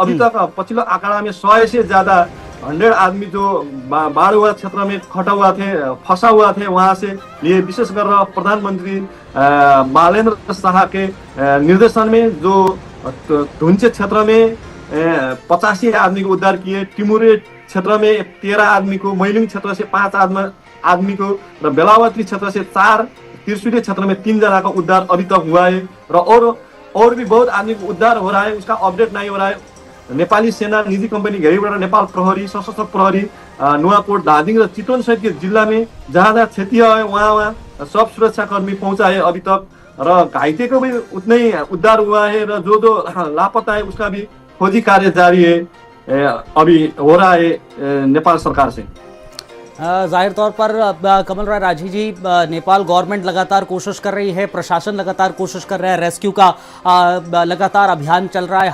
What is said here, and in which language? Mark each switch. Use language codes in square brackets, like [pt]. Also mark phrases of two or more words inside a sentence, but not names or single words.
[hi] अभी तक पछिल्लो आंकड़ा में 100 से ज्यादा 100 आदमी जो बाढ़ हुआ क्षेत्र में खटा हुआ थे, फंसा हुआ थे, वहां से लिए विशेष कर प्रधानमंत्री बालेन्द्र शाह के निर्देशन में जो धुन्चे क्षेत्र में 85 आदमी को उद्धार किए, टिमुरे क्षेत्र में 13 आदमी को, मैलिङ क्षेत्र से 5 आदमी को, र बेलावती क्षेत्र से 4, त्रिशुली क्षेत्र में 3 जना का उद्धार अभी तक हुआ है। र और भी बहुत आदमी को उद्धार हो रहा है, उसका अपडेट नहीं हो रहा है। नेपाली सेना, निजी कंपनी घेरीबाट नेपाल प्रहरी, सशस्त्र प्रहरी, नुवाकोट, धादिङ र चितवन सहित के जिल्ला में जहाँ क्षति है वहाँ सब सुरक्षाकर्मी पहुंचाए अभी तक, र घाइते को भी उतना ही उद्धार हुआ है, र जो लापता है उसका भी खोजी कार्य जारी है, अभी हो रहा है नेपाल सरकार से। जाहिर तौर पर कमल राय राजी जी, नेपाल गवर्नमेंट लगातार कोशिश कर रही है, प्रशासन लगातार कोशिश कर रहा है, रेस्क्यू का लगातार अभियान चल रहा है।